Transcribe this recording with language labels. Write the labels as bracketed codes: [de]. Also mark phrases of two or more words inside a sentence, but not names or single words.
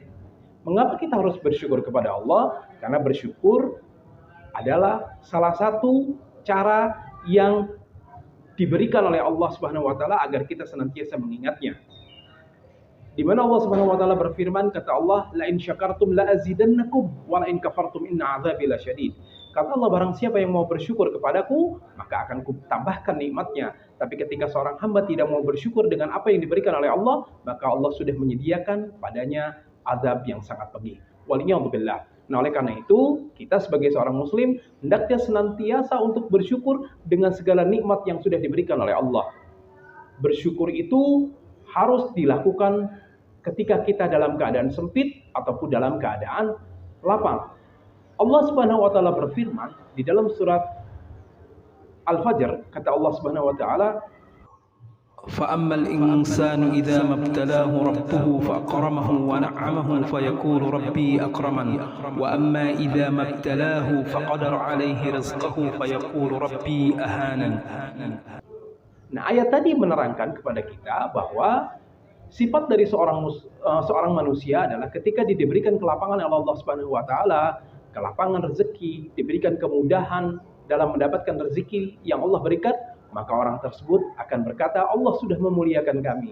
[id] Mengapa kita harus bersyukur kepada Allah? Karena bersyukur adalah salah satu cara yang diberikan oleh Allah [ar] سبحانه وتعالى [id] agar kita senantiasa mengingatnya. Di mana Allah [ar] سبحانه وتعالى [id] berfirman, kata Allah, [ar] "لئن شكرتم لأزيدنكم ولئن كفرتم إن عذابي لشديد." [id] Kata Allah, barang siapa yang mau bersyukur kepadaku, maka akan kutambahkan nikmatnya. Tapi ketika seorang hamba tidak mau bersyukur dengan apa yang diberikan oleh Allah, maka Allah sudah menyediakan padanya azab yang sangat pedih. Waliyadzubillah. Nah, oleh karena itu, kita sebagai seorang muslim hendaknya senantiasa untuk bersyukur dengan segala nikmat yang sudah diberikan oleh Allah. Bersyukur itu harus dilakukan ketika kita dalam keadaan sempit ataupun dalam keadaan lapang. Allah [ar] سبحانه وتعالى [id] berfirman di dalam surat Al-Fajr, kata Allah [ar] سبحانه وتعالى, فأما الإنسان إذا ما ابتلاه ربه فأكرمه ونعمه فيقول ربي أكرمن وأما إذا ما ابتلاه فقدر عليه رزقه فيقول ربي أهانن. [id] Nah, ayat tadi menerangkan kepada kita bahwa sifat dari seorang manusia adalah ketika diberikan kelapangan oleh Allah [ar] سبحانه وتعالى, [id] kelapangan rezeki, diberikan kemudahan dalam mendapatkan rezeki yang Allah berikan, maka orang tersebut akan berkata, Allah sudah memuliakan kami.